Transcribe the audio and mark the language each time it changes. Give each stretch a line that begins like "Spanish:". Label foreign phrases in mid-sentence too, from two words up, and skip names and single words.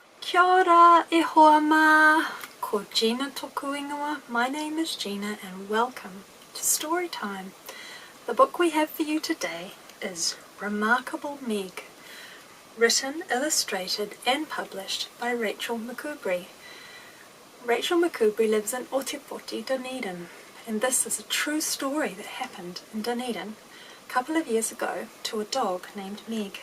Māori: Kia ora, e hoa mā, ko Gina toku ingoa.
English: My name is Gina and welcome to Storytime. The book we have for you today is Remarkable Meg, written, illustrated and published by Rachel McCoubrey. Rachel McCoubrey lives in Otepoti, Dunedin, and this is a true story that happened in Dunedin a couple of years ago to a dog named Meg.